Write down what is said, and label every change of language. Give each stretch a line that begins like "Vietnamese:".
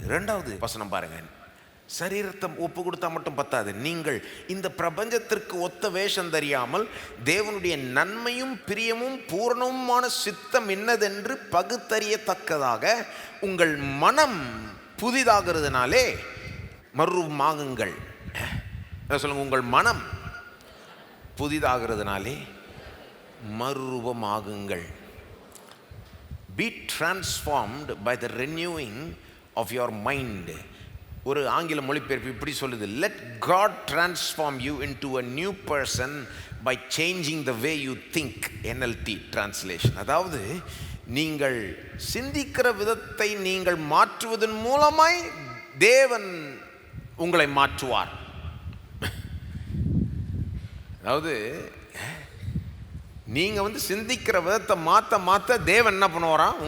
Tamil: 2வது வசனம் பாருங்கள். சரீரத்தை ஒப்பு கொடுத்தா மட்டும் பத்தாது, நீங்கள் இந்த பிரபஞ்சத்திற்கு ஒத்த வேஷம் தெரியாமல் தேவனுடைய நன்மையும் பிரியமும் பூரணமுமான சித்தம் என்னதென்று பகுத்தறியத்தக்கதாக உங்கள் மனம் புதிதாகிறதுனாலே மறுரூபமாகுங்கள். சொல்லுங்க, உங்கள் மனம் புதிதாகிறதுனாலே மறுரூபமாகுங்கள்.
English: Be transformed by the renewing of your mind.
Tamil: ஒரு ஆங்கில மொழிபெயர்ப்பு இப்படி சொல்லுது,
English: let God transform you into a new person by changing the way you think. NLT translation.
Tamil: அதாவது நீங்கள் சிந்திக்கிற விதத்தை நீங்கள் மாற்றுவதன் மூலமாய் தேவன் உங்களை மாற்றுவார். அதாவது நீங்கள் சிந்திக்கிற விதத்தை மாற்ற தேவன் என்ன பண்ணுவாராம்?